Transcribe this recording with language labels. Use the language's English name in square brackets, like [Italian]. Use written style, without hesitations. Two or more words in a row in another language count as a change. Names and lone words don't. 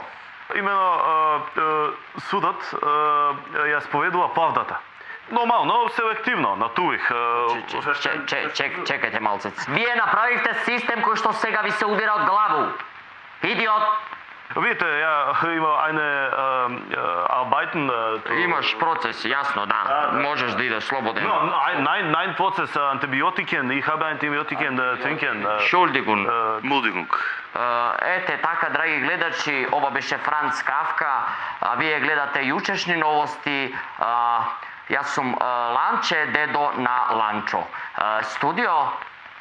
[Macedonian] Имено судот ја споведува правдата. Нормално, селективно, на Турих. Чекайте малцец. Вие направивте систем кој што сега ви се удира од главу. Идиот! Видите, ја има [German] eine arbeiten. [Macedonian] Имаш процес, јасно, да. Можеш да идеш слободен. [German] Nein Prozess, Antibiotiken, ich habe Antibiotiken trinken. Schuldigung. Muldigung. [Macedonian] Ете така, драги гледачи, ова беше Франц Кафка, а вие гледате јучешни новости. Јас сум Ланче, дедо на Ланчо. Студио